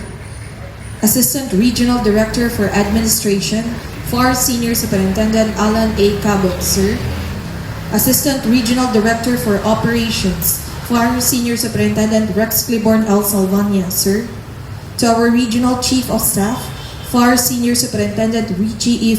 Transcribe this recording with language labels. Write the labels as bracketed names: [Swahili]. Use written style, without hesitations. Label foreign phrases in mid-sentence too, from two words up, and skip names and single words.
[English] Assistant Regional Director for Administration, Fire Senior Superintendent Alan A. Cabot, sir. Assistant Regional Director for Operations, Fire Senior Superintendent Rex Cliborn L. Salvania, sir. To our Regional Chief of Staff, Fire Senior Superintendent Richie E.